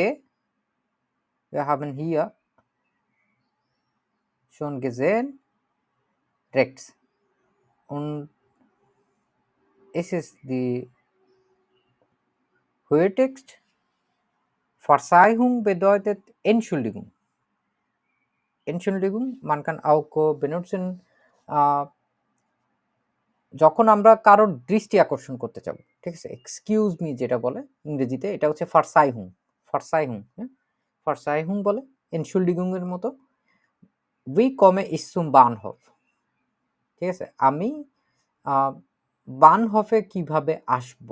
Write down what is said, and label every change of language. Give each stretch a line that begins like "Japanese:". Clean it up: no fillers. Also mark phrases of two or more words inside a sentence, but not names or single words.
German: Wir haben hier schon gesehen, rechts. Und es ist die Höhetext. Verzeihung bedeutet Entschuldigung. Entschuldigung, man kann auch benutzen,
Bangla: যখন আমরা কারোর দৃষ্টি আকর্ষণ করতে চাবো, ঠিক আছে,
English: excuse me
Bangla: যেটা বলে ইংরেজিতে, এটা হচ্ছে ফারসাইহুং। ফারসাইহুং, হ্যাঁ, ফারসাইহুং বলে এনশুল্ডিগুং এর মতো।
German: Wie komme ich zum Bahnhof,
Bangla: ঠিক আছে, আমি বানহফে কিভাবে আসবো।